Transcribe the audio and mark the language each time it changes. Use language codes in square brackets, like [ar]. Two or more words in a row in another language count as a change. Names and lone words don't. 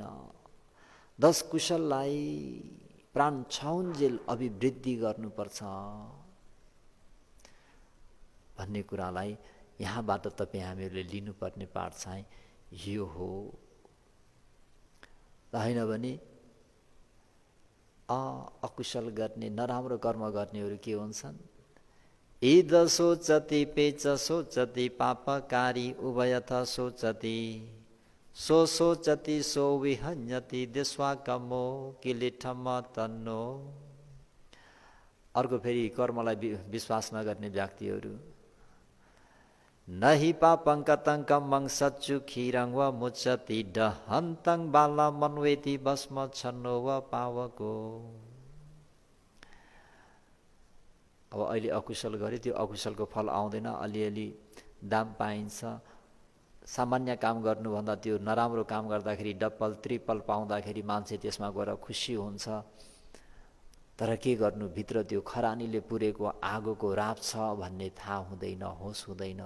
[ne] 10 कुशललाई प्राण छाउन्जेल अभिवृद्धि गर्नुपर्छ भन्ने कुरालाई यहाँबाट तपाईँ हामीहरूले लिनुपर्ने पाठ चाहिँ यो हो। होइन भने अकुशल गर्ने, नराम्रो कर्म गर्नेहरू के हुन्छन्? [pi] इद सोचति पेच सोचति पापकारी उभयथ सोचति सो सोचति सो विहन्यति देश्वाकमो किलिठम तन्नो। [ne] अर्को फेरि कर्मलाई विश्वास नगर्ने व्यक्तिहरू, [pi] नहि पापं कतङ्कं मं सच्चु खिरं व मुच्यति डहन्तं बाला मन्वेति भस्म छन्नो व पावको। [ne] अब अहिले अकुशल गरे, त्यो अकुशलको फल आउँदैन, अलिअलि दाम पाइन्छ। सामान्य काम गर्नुभन्दा त्यो नराम्रो काम गर्दाखेरि [en] double triple [ne] पाउँदाखेरि मान्छे त्यसमा गएर खुसी हुन्छ। तर के गर्नु, भित्र त्यो खरानीले पुरेको आगोको राप छ भन्ने थाहा हुँदैन, होस हुँदैन।